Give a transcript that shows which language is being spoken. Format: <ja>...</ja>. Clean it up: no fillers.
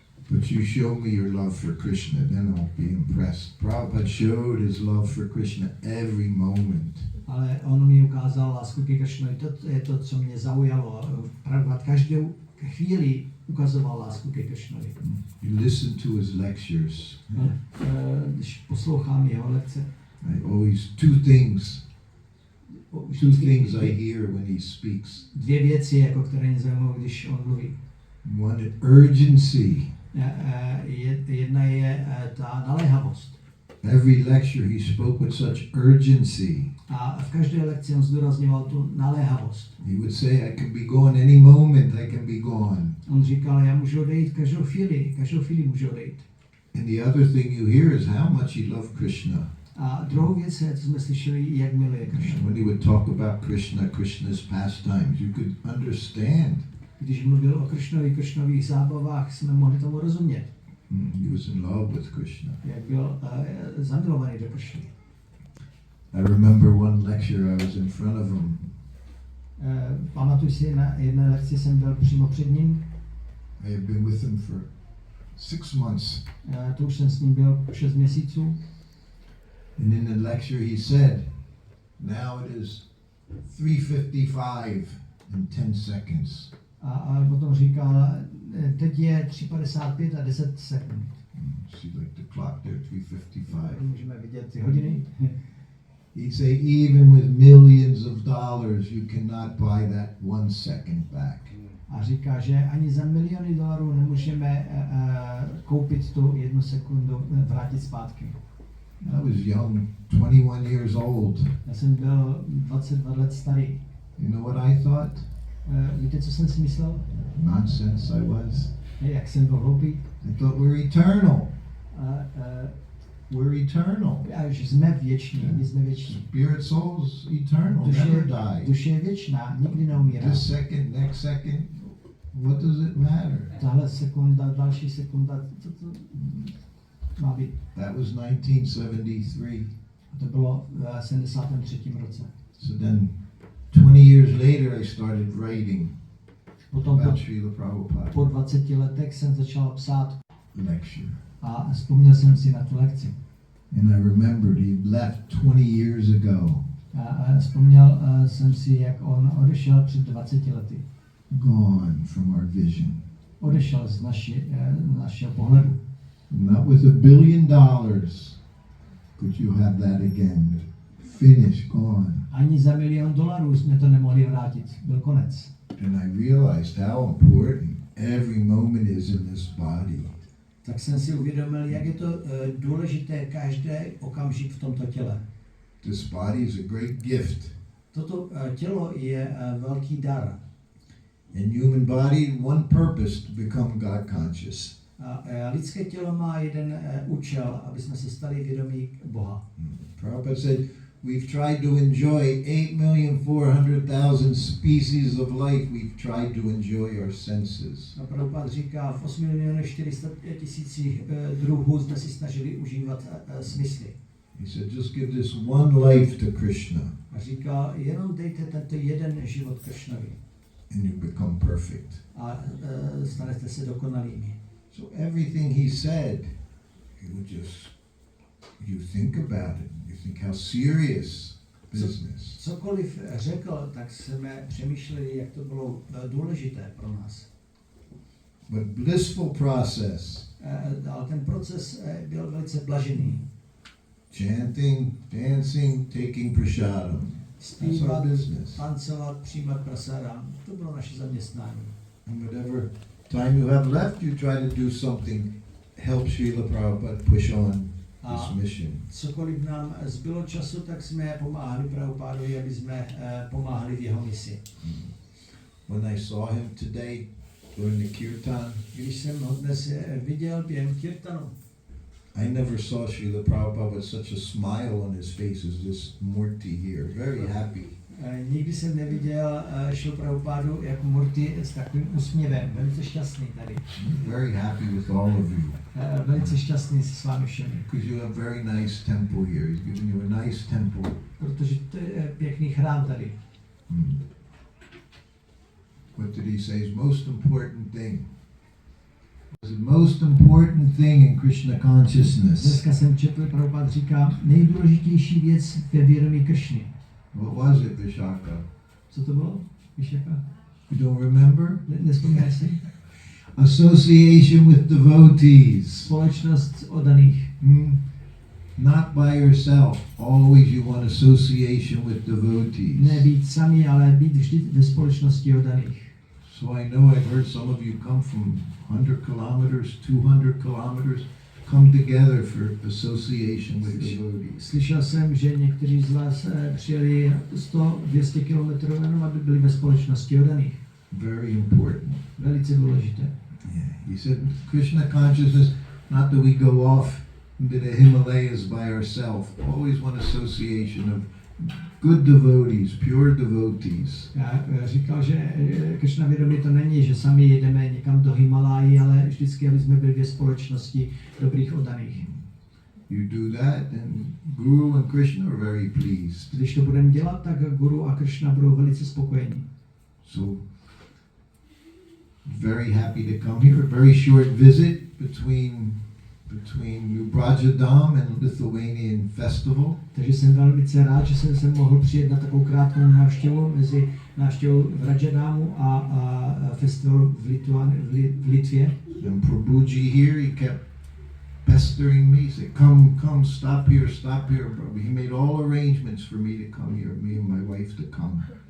<en>But you show me your love for Krishna, then I'll be impressed. Prabhupada showed his love for Krishna every moment.</en> <cs>Ale on mi ukázal lásku ke Kršnovi, to je to, co mě zaujalo. Prabhupada každou chvíli ukazoval lásku ke Kršnovi.</cs> <en>You listen to his lectures.</en> <cs>Když poslouchám jeho lekce,</cs> <en>I always two things I hear when he speaks.</en> <cs>Dvě věci, jako které mě zajímají, když on mluví.</cs> <en>One, urgency.</en> <cs>Jedna je ta naléhavost.</cs> <en>Every lecture he spoke with such urgency.</en> <cs>A v každé lekci on zdůrazňoval tu naléhavost.</cs> <en>He would say, I can be gone any moment, I can be gone.</en> <cs>On říkal, já můžu odejít každou chvíli můžu odejít.</cs> <en>And the other thing you hear is how much he loved Krishna.</en> <cs>A druhou věc je, co jsme slyšeli, jak miluje Kršnu.</cs> <en>When he would talk about Krishna, Krishna's pastimes, you could understand.</en> <cs>Když mluvil o Kršnových zábavách, jsme mohli tomu rozumět.</cs> <en>He was in love with Krishna.</en> <cs>Jak byl zamilovaný do Kršny.</cs> <en>I remember one lecture I was in front of him.</en> <cs>Pamatuju si, na jedné lekci jsem byl přímo před ním.</cs> <en>I had been with him for 6 months.</en> <cs>To už jsem s ním byl 6 měsíců.</cs> <en>And in the lecture he said, now it is 3:55 in 10 seconds.</en> <cs>A potom říkal, teď je 3:55 a 10 sekund.</cs> <en>See like the clock there, 3:55.</en> <cs>Můžeme vidět ty hodiny.</cs> <en>He'd say, even with millions of dollars, you cannot buy that 1 second back.</en> <cs>A říká, že ani za miliony dolarů nemůžeme koupit tu 1 sekundu, vrátit zpátky.</cs> <en>I was young, 21 years old.</en> <cs>Já jsem byl 22 let starý.</cs> <en>You know what I thought?</en> <cs>Víte, co jsem si myslel?</cs> <en>Nonsense I was.</en> <cs>Jak jsem byl hloupý.</cs> <en>I thought we're eternal. We're eternal.</en> <cs>Že jsme věční, my jsme věční.</cs> <en>Spirit soul's eternal, never die.</en> <cs>Duše je věčná, nikdy neumírá.</cs> <en>This second, next second, what does it matter?</en> <cs>Tahle sekunda, další sekunda, to má být.</cs> <en>That was 1973.</en> <cs>To bylo v 73. roce.</cs> <en>So then, 20 years later, I started writing</en> <cs>Potom</cs> <en>about Srila Prabhupada.</en> <cs>po 20 letech jsem začal psát</cs> <en>Lecture.</en> <cs>a vzpomněl jsem si na tu lekci.</cs> <en>And I remembered he left 20 years ago.</en> <cs>A vzpomněl jsem si, jak on odešel před 20 lety.</cs> <en>Gone from our vision.</en> <cs>Odešel z našeho pohledu.</cs> <en>Not with $1 billion could you have that again. Finish, gone.</en> <cs>Ani za $1 milion jsme to nemohli vrátit. Byl konec.</cs> <en>And I realized how important every moment is in this body.</en> <cs>Tak jsem si uvědomil, jak je to důležité každý okamžik v tomto těle.</cs> <en>This body is a great gift.</en> <cs>Toto tělo je velký dar.</cs> <en>And human body, one purpose, to become God conscious.</en> <cs>A lidské tělo má jeden účel, aby jsme se stali vědomí Boha.</cs> <en>Prabhupada said, we've tried to enjoy 8,400,000 species of life. We've tried to enjoy our senses.</en> <cs>A Prabhupada říká, v 8,400,000 druhů jsme si snažili užívat smysly.</cs> <en>He said, just give this one life to Krishna.</en> <cs>A říká, jenom dejte tento jeden život Kršnovi.</cs> <en>And you become perfect.</en> <cs>A stanete se dokonalými.</cs> <en>So everything he said, you think about it. You think how serious business.</en> <cs>Cokoliv řekl, tak jsme přemýšleli, jak to bylo důležité pro nás.</cs> <en>But blissful process.</en> <cs>Ale ten proces byl velice blažený.</cs> <en>Chanting, dancing, taking prasadam. That's our business.</en> <cs>Tancovat, přijímat prasadam. To bylo naše zaměstnání.</cs> <en>And whatever time you have left, you try to do something, help Srila Prabhupada push on this mission.</en> <cs>Cokoliv nám zbylo času, tak jsme pomáhali Prabhupádovi, aby jsme pomáhali v jeho misi.</cs> <en>When I saw him today during the kirtan,</en> <cs>Když jsem ho dnes viděl během kirtanu,</cs> <en>I never saw Srila Prabhupada with such a smile on his face as this Murti here. Very happy.</en> <cs>Nikdy jsem neviděl Šrilu Prabhupádu jako Murti s takovým úsměvem. Velice šťastný tady.</cs> <en>Very happy with all of you.</en> <cs>Velice šťastný se s vámi všemi.</cs> <en>Because you have very nice temple here. He's given you a nice temple.</en> <cs>Protože to je pěkný chrám tady.</cs> <en>What did he say is most important thing? The most important thing in Krishna consciousness.</en> <cs>Dneska jsem četl, Prabhupád říká, nejdůležitější věc ve vědomí Kršny.</cs> <en>What was it, Vishaka?</en> <cs>Co to bylo? Vishaka?</cs> <en>You don't remember?</en> <cs>Nespomínáš si?</cs> <en>Association with devotees.</en> <cs>Společnost oddaných.</cs> <en>Not by yourself. Always you want association with devotees.</en> <cs>Ne být sami, ale být vždy ve společnosti oddaných.</cs> <en>So I know I've heard some of you come from 100 kilometers, 200 kilometers, come together for association with devotees.</en> <cs>Slyšel jsem, že někteří z vás přijeli 100-200 kilometrů jenom, aby byli ve společnosti oddaných.</cs> <en>Very important.</en> <cs>Velice důležité.</cs> <en>Yeah. He said Krishna consciousness, not that we go off into the Himalayas by ourselves. Always want association of good devotees, pure devotees.</en> <cs>Já říkal, že Kršna vědomí to není, že sami jedeme někam do Himaláji, ale vždycky, aby jsme byli ve společnosti dobrých oddaných.</cs> <en>You do that, and Guru and Krishna are very pleased.</en> <cs>Když to budeme dělat, tak Guru a Kršna budou velice spokojení.</cs> <en>So, very happy to come here. A very short visit between New Brajadam and Lithuanian festival.</en> <cs>Takže jsem velice rád, že jsem se mohl přijet na takovou krátkou návštěvu mezi návštěvou v Rajadamu a festivalu v Litvě.</cs> <en>And Prabhuji here, he kept pestering me. He said, come, stop here, Prabhu. He made all arrangements for me to come here, me and my wife to come.</en>